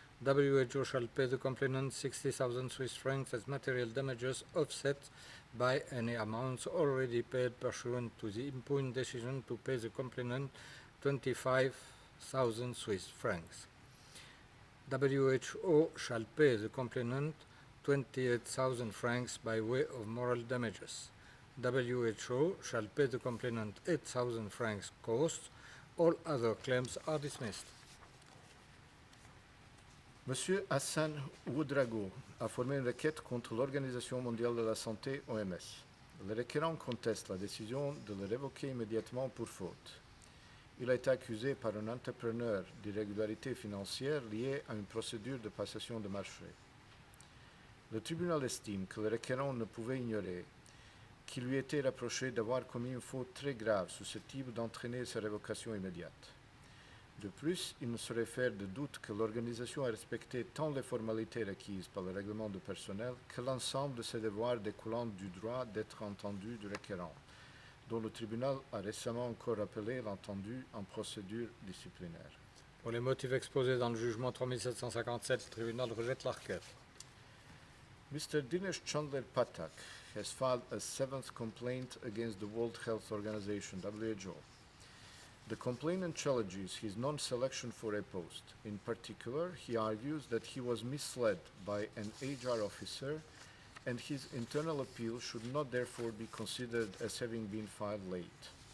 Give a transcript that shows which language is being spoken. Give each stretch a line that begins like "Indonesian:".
English: WHO shall pay the complainant 60,000 Swiss francs as material damages offset by any amounts already paid pursuant to the impugned decision to pay the complainant 25,000 Swiss francs. WHO shall pay the complainant 28,000 francs by way of moral damages. WHO shall pay the complainant 8,000 francs costs. All other claims are dismissed.
French: Monsieur Hassan Ouedraogo a formé une requête contre l'Organisation mondiale de la santé, OMS. Le requérant conteste la décision de le révoquer immédiatement pour faute. Il a été accusé par un entrepreneur d'irrégularités financières liées à une procédure de passation de marché. Le tribunal estime que le requérant ne pouvait ignorer qu'il lui était reproché d'avoir commis une faute très grave susceptible d'entraîner sa révocation immédiate. De plus, il ne saurait faire de doute que l'organisation a respecté tant les formalités requises par le règlement de personnel que l'ensemble de ses devoirs découlant du droit d'être entendu du requérant, dont le tribunal a récemment encore rappelé l'entendu en procédure disciplinaire. Pour les motifs exposés dans le jugement 3757, le tribunal rejette la requête.
English: Mr. Dinesh Chandler Pathak has filed a seventh complaint against the World Health Organization, WHO. The complainant challenges his non-selection for a post. In particular, he argues that he was misled by an HR officer and his internal appeal should not therefore be considered as having been filed late.